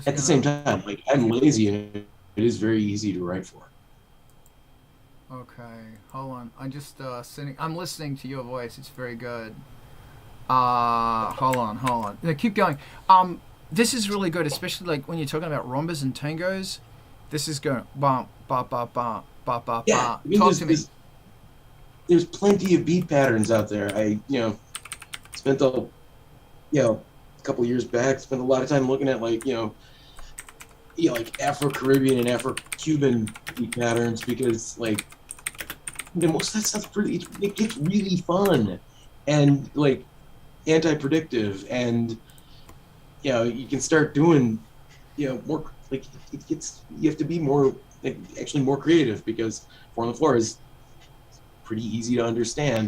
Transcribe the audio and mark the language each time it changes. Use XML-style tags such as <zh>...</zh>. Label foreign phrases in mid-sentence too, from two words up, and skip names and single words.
<en>at the same time, like, I'm lazy and it is very easy to write for. Okay, hold on. I'm just I'm listening to your voice. It's very good. Hold on. No, keep going. This is really good, especially like when you're talking about rumbas and tangos. This is going ba ba ba ba ba ba Yeah, ba. Talk to me. There's plenty of beat patterns out there. I spent a couple years back, spent a lot of time looking at like Afro-Caribbean and Afro-Cuban beat patterns, because like most of that stuff's it gets really fun and like anti-predictive, and you can start doing more like you have to be more actually more creative, because Four on the Floor is pretty easy to understand.</en>